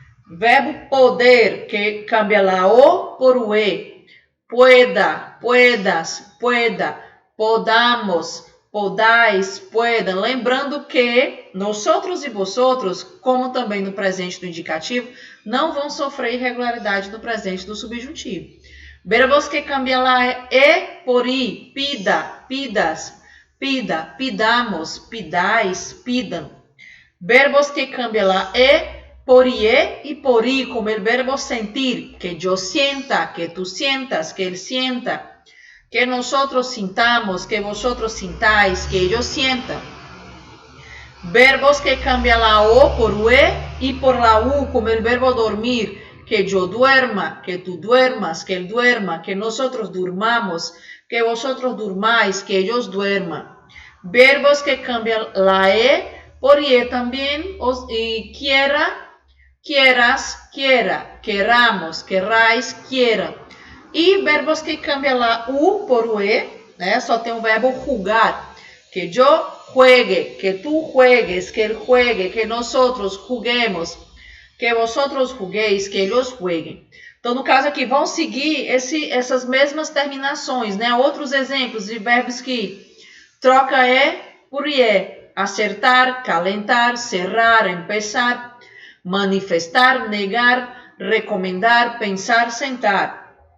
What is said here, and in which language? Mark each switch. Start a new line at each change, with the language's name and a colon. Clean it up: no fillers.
Spanish: Verbo poder, que cambia la O por o E. Pueda, puedas, pueda. Podamos, podais, puedan.
Portuguese: Lembrando que nosotros e vosotros, como também no presente do indicativo, não vão sofrer irregularidade no presente do subjuntivo.
Spanish: Verbos que cambiam la E por I. Pida, pidas, pida, pidamos, pidais, pidam. Verbos que cambian la E por IE y por I, como el verbo sentir, que yo sienta, que tú sientas, que él sienta, que nosotros sintamos, que vosotros sintáis, que ellos sientan. Verbos que cambian la O por UE y por la U, como el verbo dormir, que yo duerma, que tú duermas, que él duerma, que nosotros durmamos, que vosotros durmáis, que ellos duerman. Verbos que cambian la E por IE también, y quiera, quieras, quiera, queramos, querrais, quiera.
Portuguese: E verbos que cambiam
Spanish: la U por UE,
Portuguese: né? Só tem o verbo
Spanish: jugar. Que yo juegue, que tú juegues, que él juegue, que nosotros juguemos, que vosotros jugueis, que ellos jueguem.
Portuguese: Então, no caso aqui, vão seguir essas mesmas terminações, né? Outros exemplos de verbos que troca E por IE.
Spanish: Acertar, calentar, cerrar, empezar, manifestar, negar, recomendar, pensar, sentar.